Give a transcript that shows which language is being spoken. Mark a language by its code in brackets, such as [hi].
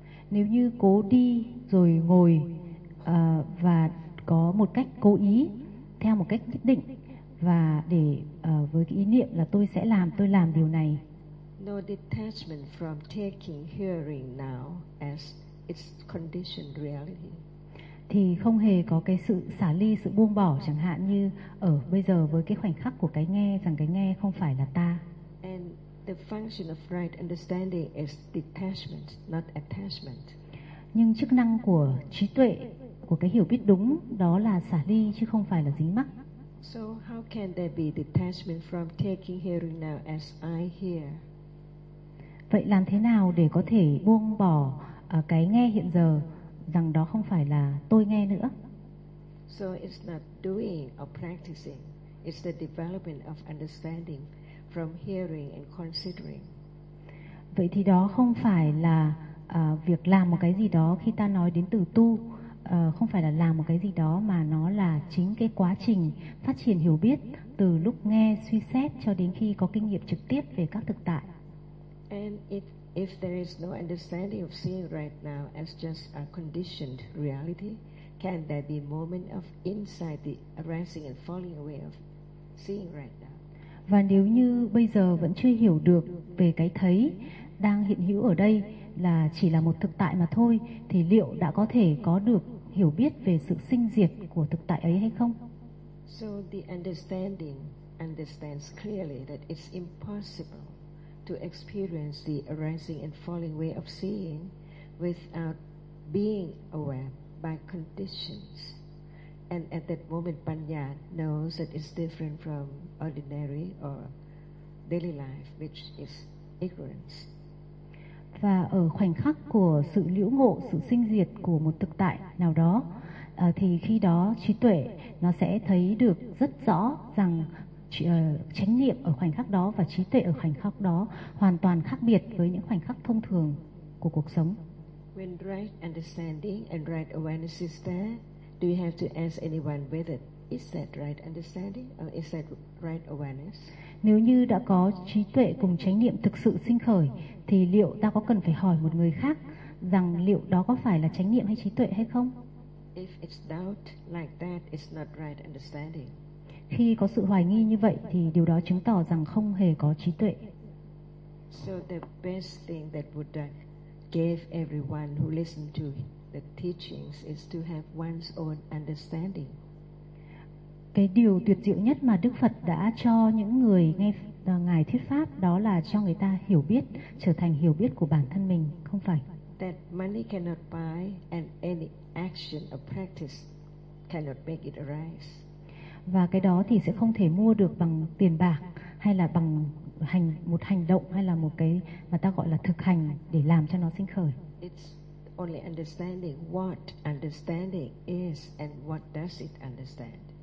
[vi] Nếu như cố đi rồi ngồi và có một cách cố ý theo một cách nhất định và để với cái ý niệm là tôi làm điều này. [en] No detachment from taking hearing now as its conditioned reality. [vi] Thì không hề có cái sự xả ly, sự buông bỏ chẳng hạn như ở bây giờ với cái khoảnh khắc của cái nghe rằng cái nghe không phải là ta. [en] And the function of right understanding is detachment, not attachment. [vi] Nhưng chức năng của trí tuệ, của cái hiểu biết đúng đó là xả ly chứ không phải là dính mắc. [en] So how can there be detachment from taking hearing now as I hear? [vi] Vậy làm thế nào để có thể buông bỏ cái nghe hiện giờ rằng đó không phải là tôi nghe nữa? [en] So it's not doing or practicing, it's the development of understanding from hearing and considering. [vi] Vậy thì đó không phải là việc làm một cái gì đó, khi ta nói đến từ tu không phải là làm một cái gì đó mà nó là chính cái quá trình phát triển hiểu biết từ lúc nghe, suy xét cho đến khi có kinh nghiệm trực tiếp về các thực tại. [en] And if there is no understanding of seeing right now as just a conditioned reality, can there be moment of inside the arising and falling away of seeing right now? [vi] Và nếu như bây giờ vẫn chưa hiểu được về cái thấy đang hiện hữu ở đây là chỉ là một thực tại mà thôi, thì liệu đã có thể có được hiểu biết về sự sinh diệt của thực tại ấy hay không? [en] So the understanding understands clearly that it's impossible to experience the arising and falling way of seeing without being aware by conditions. And at that moment, Panya knows that it's different from ordinary or daily life, which is ignorance. [vi] Và ở khoảnh khắc của sự liễu ngộ, sự sinh diệt của một thực tại nào đó, thì khi đó trí tuệ nó sẽ thấy được rất rõ rằng chánh niệm ở khoảnh khắc đó và trí tuệ ở khoảnh khắc đó hoàn toàn khác biệt với những khoảnh khắc thông thường của cuộc sống. [en] When right understanding and right awareness is there, do you have to ask anyone whether is that right understanding or is that right awareness? [vi] Nếu như đã có trí tuệ cùng chánh niệm thực sự sinh khởi thì liệu ta có cần phải hỏi một người khác rằng liệu đó có phải là chánh niệm hay trí tuệ hay không? [en] If it's doubt like that, it's not right understanding. [vi] Khi có sự hoài nghi như vậy thì điều đó chứng tỏ rằng không hề có trí tuệ. [en] So the best thing that Buddha gave everyone who listened to the teachings is to have one's own understanding. [vi] Cái điều tuyệt diệu nhất mà Đức Phật đã cho những người nghe ngài thuyết pháp đó là cho người ta hiểu biết, trở thành hiểu biết của bản thân mình, không phải. [en] That money cannot buy and any action or practice cannot make it arise. [vi] Và cái đó thì sẽ không thể mua được bằng tiền bạc hay là bằng hành một hành động hay là một cái mà ta gọi là thực hành để làm cho nó sinh khởi. [en] It's only understanding what understanding is and what does it understand.